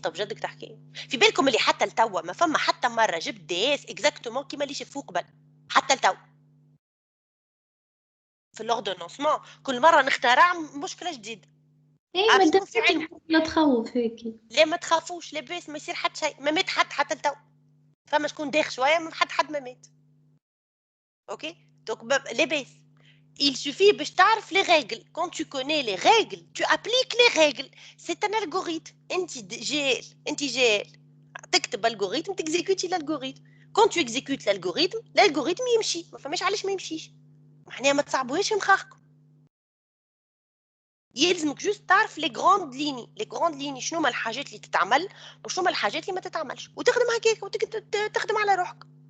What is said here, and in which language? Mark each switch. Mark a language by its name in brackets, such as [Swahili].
[Arabic] طب جدك تحكي في بالكم اللي حتى لتوا ما فما حتى مره جبت دي اس اكزاكتومون كيما اللي شافوه قبل حتى لتوا في الاوردونونسمون كل مره نخترع مشكله جديده. اي مادام لا تخوف هيك. لا ما تخافوش لاباس ما يصير حتى شيء، ما مات حتى لتوا فما شكون داخ شويه ما حد ما مات. اوكي دونك لاباس [French] il suffit [Arabic] باش تعرف [French] les règles. quand tu connais les règles tu appliques les règles. c'est un algorithme. [Arabic] انت جاهل تكتب الجوريثم تكزيكوتي الالغوريثم. [French] quand tu exécutes l'algorithme [Arabic] يمشي، ما فماش علاش ما يمشيش. معناها ما تصعبوهاش في مخاخكم، يلزمك جوست تعرف لي غروند ليني شنو هما الحاجات اللي تتعمل وشنو هما الحاجات اللي ما تتعملش وتخدم هكاك وتخدم على روحك.